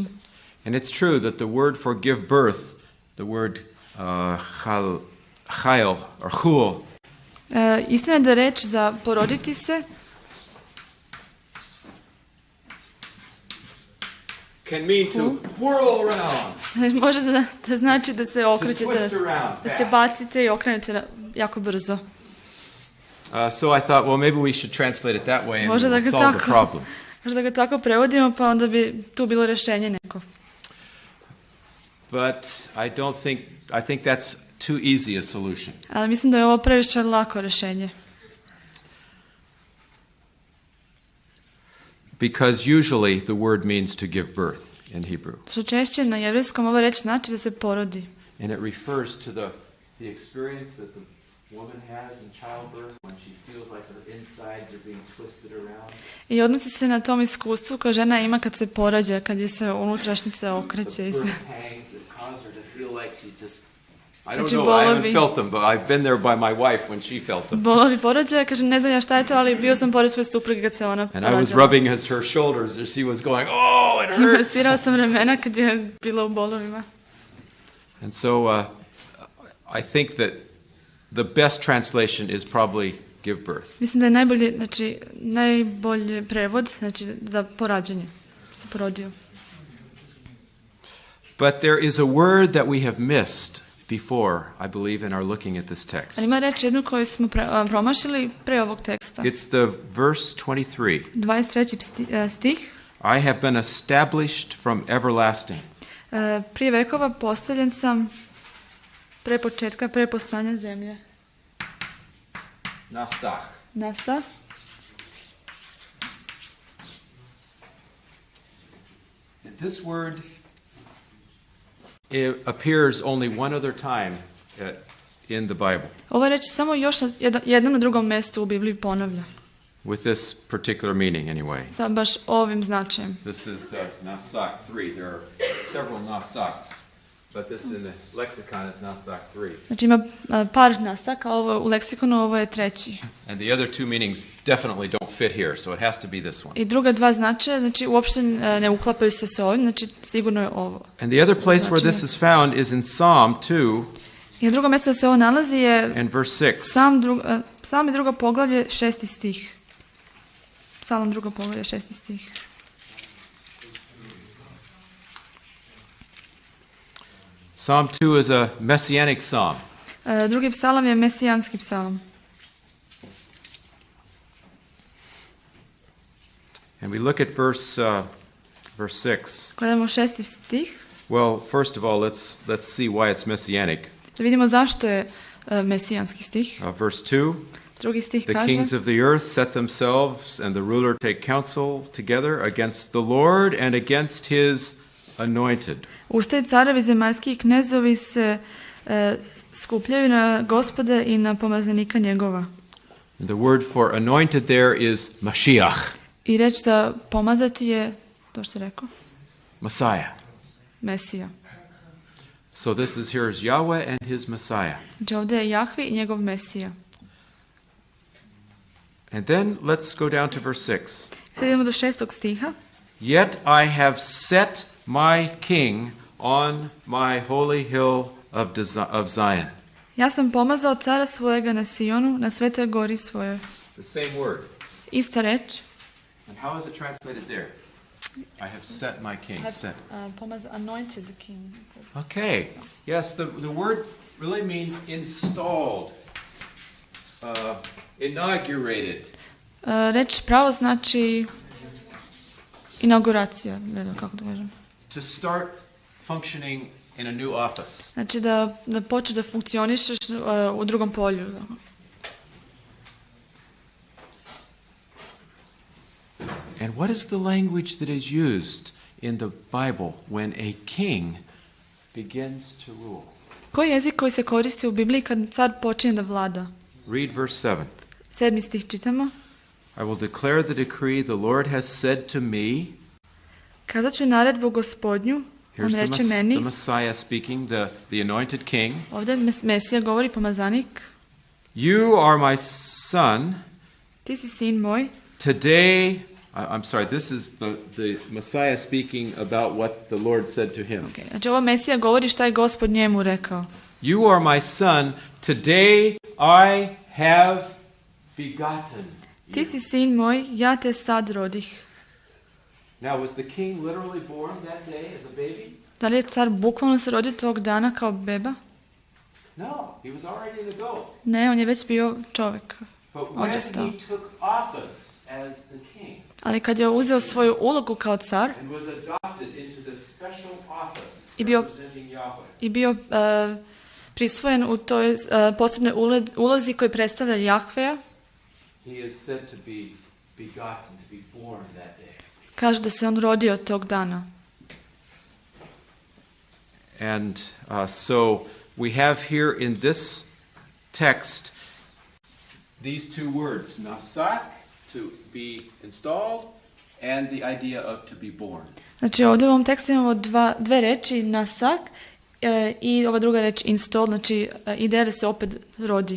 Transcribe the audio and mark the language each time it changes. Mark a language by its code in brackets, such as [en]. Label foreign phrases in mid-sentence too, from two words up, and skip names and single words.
[en] And it's true that the word for give birth, the word chayil or chul, [sr] Istina je da reč za poroditi se [en] can mean to whirl around, [sr] može da znači da se okrećete, [en] to twist around, [sr] da se bacite i okrenete jako brzo. [en] So I thought, well, maybe we should translate it that way and [sr] Možda da [en] we'll [sr] ga [en] solve the [sr] tako, [en] problem. [sr] možda da ga tako prevodimo, pa onda bi tu bilo rješenje neko. [en] But I think that's too easy a solution. [sr] Ali mislim da je ovo previše lako rješenje. [en] Because usually the word means to give birth in Hebrew. [sr] Što češće na jevrejskom ova reč znači da se porodi. [en] And it refers to the experience that the woman has in childbirth when she feels like her insides are being twisted around. [sr] I odnosi se na tom iskustvu koje žena ima kad se porađa, kad je se unutrašnjica okreće. [en] The birth pangs that cause her to feel like she just, I don't know, I haven't felt them, but I've been there by my wife when she felt them. [sr] Bolovi porođaja, kaže, ne znam ja šta je to, ali bio sam pored svoje supruge kad se ona porađala. [en] And I was rubbing her shoulders as she was going, oh, it [sr] I [en] hurts. [sr] masirao sam ramena kad je bila u bolovima. [en] And so I think that the best translation is probably give birth. [sr] Mislim da je najbolji prevod, za porađanje, se porodio. [en] But there is a word that we have missed before, I believe, in our looking at this text. [sr] Ali ima reč jednu koju smo promašili pre ovog teksta. [en] It's the verse 23. [sr] 23. stih. [en] I have been established from everlasting. [sr] Prije vekova postavljen sam pre početka, pre postanja zemlje. Nasa. [en] This word appears only one other time in the Bible. [sr] Ova reč samo još jednom na drugom mjestu u Bibliji ponavlja. [en] With this particular meaning, anyway. [sr] Sa baš ovim značajem. [en] This is Nasak 3. There are several Nasaks, but this in the lexicon is Nasak 3. [sr] Znači ima par nasaka, ovo u leksikonu, ovo je treći. [en] And the other two meanings definitely don't fit here, so it has to be this one. [sr] I druga dva značaja, znači uopšte ne uklapaju se sa ovim, znači sigurno je ovo. [en] And the other place where this is found is in Psalm 2. [sr] I drugo mjesto da se ovo nalazi je [en] and verse 6. [sr] Psalm i drugo poglavlje, 6. stih. Psalam 2. poglavlje 6. stih. [en] Psalm 2 is a messianic psalm. [sr] Drugi psalam je mesijanski psalam. [en] And we look at verse 6. [sr] Gledamo 6. stih. [en] Well, first of all, let's see why it's messianic. [sr] Da vidimo zašto je mesijanski stih. [en] Verse 2. [sr] Drugi stih [en] The [sr] kaže: [en] kings of the earth set themselves, and the ruler take counsel together against the Lord and against his anointed. [sr] Ustaju carevi zemaljski i knezovi se skupljaju na Gospoda i na pomazanika njegova. [en] And the word for anointed there is Mashiach, [sr] I reč za pomazati je, to što je rekao, [en] Messiah. [sr] Mesija. [en] So this is here is Yahweh and his Messiah. [sr] Znači ovdje je Jahvi i njegov Mesija. [en] And then let's go down to verse 6. [sr] Sad idemo do 6. stiha. [en] Yet I have set my king on my holy hill of Zion. [sr] Ja sam pomazao cara svojega na Sionu, na svetoj gori svojoj. [en] The same word. [sr] Ista reč. [en] And how is it translated there? I have set my king. Set. Pomazao, anointed the king. Okay. Yes, the word really means installed, inaugurated. [sr] Reč pravo znači inauguracija, ne znam kako da kažem. [en] To start functioning in a new office. [sr] Znači da počneš da funkcionišeš u drugom polju. [en] And what is the language that is used in the Bible when a king begins to rule? [sr] Koji jezik koji se koristi u Bibliji kad car počinje da vlada? [en] Read verse 7. [sr] 7. stih čitamo. [en] I will declare the decree the Lord has said to me. [sr] Kazat ću naredbu Gospodnju, on reče meni. [en] The Messiah speaking, the anointed king. [sr] Ovdje Mesija govori, pomazanik. [en] You are my son. [sr] Ti si sin moj. [en] Today, I'm sorry, this is the Messiah speaking about what the Lord said to him. Okay. [sr] Znači ovo Mesija govori šta je Gospod njemu rekao. [en] You are my son. Today I have begotten you. [sr] Ti si sin moj, ja te sad rodih. [en] Now, was the king literally born that day as a baby? [sr] Da li je car bukvalno se rodio tog dana kao beba? [en] No, he was already an adult. [sr] Ne, on je već bio čovjek. [en] But when [sr] Odrastao. [en] he took office as the king [sr] Ali kad je uzeo svoju ulogu kao car [en] and was adopted into this special office [sr] I bio- [en] representing Yahweh, [sr] i bio prisvojen u toj posebnoj ulozi koji predstavlja Jahveja, [en] he is said to be begotten, to be born that day. [sr] kaže da se on rodio tog dana. [en] And so we have here in this text these two words, nasak, to be installed, and the idea of to be born. [sr] Znači ovdje u ovom tekstu imamo dve reči, nasak i ova druga reč install, znači ideja da se opet rodi.